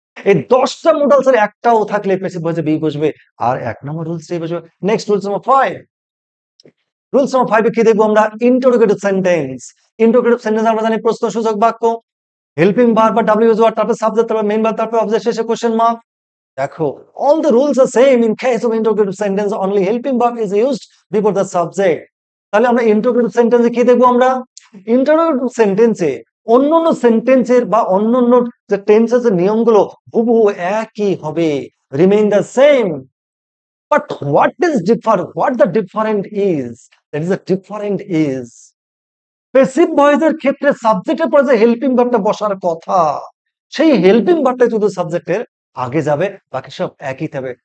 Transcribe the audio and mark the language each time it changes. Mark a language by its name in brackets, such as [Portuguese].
[Bangla] এই 10টা মোডালস এর একটাও থাকলে প্যাসিভ ভয়েসে বি বসবে, আর 1 নম্বর রুলসটাই বসবে। Next rules number 5। Rules number 5 এ কি দেখবো আমরা? Interrogative sentence. ইন্টারোগেটিভ সেন্টেন্স আমরা জানি প্রশ্নসূচক বাক্য, হেল্পিং ভার্ব বা ডাব্লিউএস ওয়ার্ড, তারপর সাবজেক্ট, তারপর মেইন ভার্ব, তারপর অবজেক্ট, শেষে কোশ্চেন মার্ক। [English] দেখো, all the rules are same in case of interrogative sentence, only helping verb is used before the subject। [Bangla] তাহলে আমরা ইন্টারোগেটিভ সেন্টেন্সে কি দেখবো আমরা? ইন্টারোগেটিভ সেন্টেন্সে অন্যান্য সেন্টেন্সের বা অন্যান্য যে টেন্সের নিয়মগুলো হুবহু একই হবে, [English] Remain the same. But what the different is, [Bangla] that is the different is passive ভয়েসের ক্ষেত্রে সাবজেক্টের পরে যে হেল্পিং ভার্বটা বসার কথা, সেই হেল্পিং ভার্বটা শুধু সাবজেক্টের আগে যাবে, বাকি সব একই থাকবে।